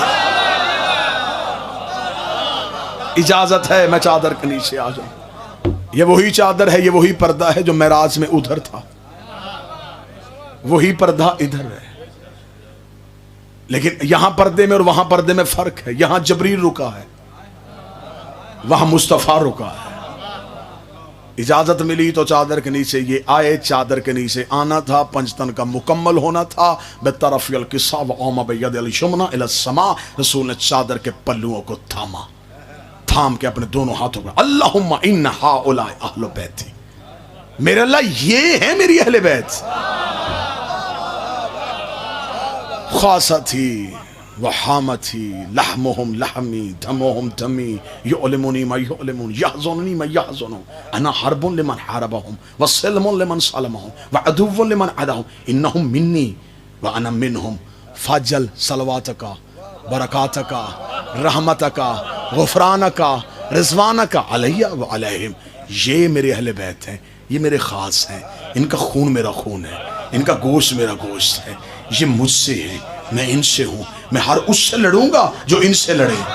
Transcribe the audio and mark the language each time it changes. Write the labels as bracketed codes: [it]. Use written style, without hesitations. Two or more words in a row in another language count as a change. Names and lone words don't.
[ur] اجازت ہے میں چادر کے نیچے آ جاؤں، یہ وہی چادر ہے، یہ وہی پردہ ہے جو معراج میں ادھر تھا، وہی پردہ ادھر ہے، لیکن یہاں پردے میں اور وہاں پردے میں فرق ہے، یہاں جبریل رکا ہے، وہاں مصطفیٰ رکا ہے۔ اجازت ملی تو چادر کے نیچے یہ آئے، چادر کے نیچے آنا تھا، پنجتن کا مکمل ہونا تھا۔ [ar] بطرف القصا وعوم بید الشمنا الی السماء، [ur] رسول نے چادر کے پلوؤں کو تھاما، تھام کے اپنے دونوں ہاتھوں پر [ar] اللہم ان ہؤلاء اہل بیتی، [ur] میرے اللہ یہ ہے میری اہل بیت، [ar] خاصتی وحامتی لحمهم لحمی دمهم دمی یعلمونی ما یعلمون یحزنونی ما یحزنون انا حرب لمن حاربهم وسلم لمن سلمهم وعدو لمن عداهم انهم منی وانا منهم فاجل صلواتک برکاتک رحمتک غفرانک رضوانک علیہ وعلیہم، [ur] یہ میرے اہل بیت ہیں، یہ میرے خاص ہیں، ان کا خون میرا خون ہے، ان کا گوشت میرا گوشت ہے، یہ مجھ سے ہے، میں ان سے ہوں، میں ہر اس سے لڑوں گا جو ان سے لڑے۔